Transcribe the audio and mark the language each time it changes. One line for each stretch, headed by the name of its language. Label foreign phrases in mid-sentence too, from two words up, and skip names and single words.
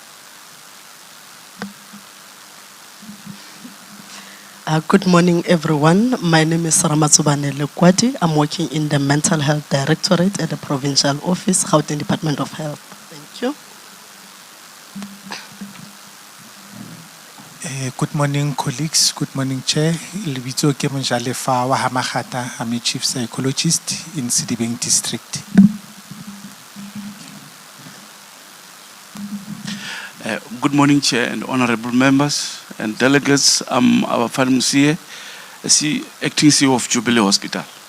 English: Good morning, everyone. My name is Ramatsubane Lekwati. I'm working in the Mental Health Directorate at the Provincial Office, Gauteng Department of Health. Thank you. Good morning, colleagues. Good morning, Chair.
Northern Sotho: Lebitso ke Monjalefa wa Hamagata.
English: I'm a Chief Psychologist in Citibank District. Good morning, Chair and honorable members. and delegates. I'm our Msie, acting CEO of Jubilee Hospital.